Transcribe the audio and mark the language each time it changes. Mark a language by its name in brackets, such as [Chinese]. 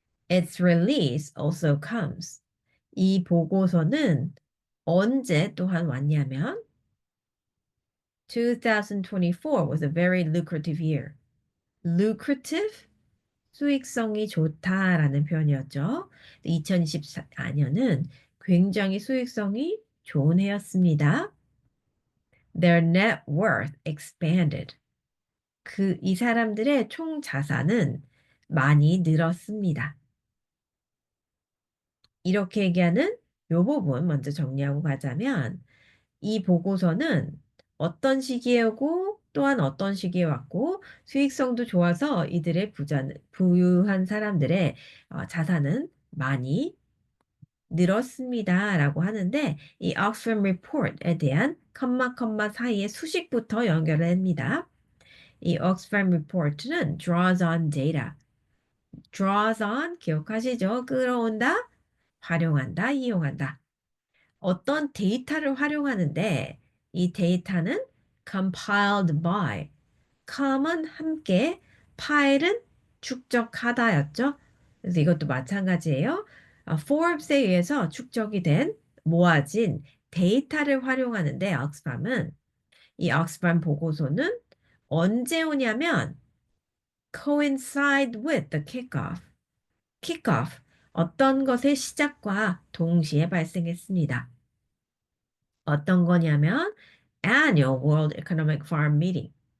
[English] Its release also comes. [Korean] 이 보고서는 언제 또한 왔냐면 [English] 2024 was a very lucrative year. [Korean] lucrative 수익성이 좋다라는 표현이었죠. 2024년은 굉장히 수익성이 좋은 해였습니다. [English] Their net worth expanded. [Korean] 이 사람들의 총 자산은 많이 늘었습니다. 이렇게 얘기하는 이 부분 먼저 정리하고 가자면 이 보고서는 어떤 시기에 오고 또한 어떤 시기에 왔고 수익성도 좋아서 이들의 부유한 사람들의 자산은 많이 늘었습니다. 라고 하는데 이 Oxfam Report에 대한 컴마 사이에 수식부터 연결을 합니다. 이 Oxfam Report는 [English] draws on data. [Korean] draws on 기억하시죠? 끌어온다, 활용한다, 이용한다. 어떤 데이터를 활용하는데 이 데이터는 compiled by, com은 함께, file은 축적하다였죠. 그래서 이것도 마찬가지예요. Forbes에 의해서 축적이 된 모아진 데이터를 활용하는데 옥스팜은 이 옥스팜 보고서는 언제 오냐면 [English] coincide with the kickoff. [Korean] kickoff 어떤 것의 시작과 동시에 발생했습니다. 어떤 거냐면 Annual World Economic Forum Meeting.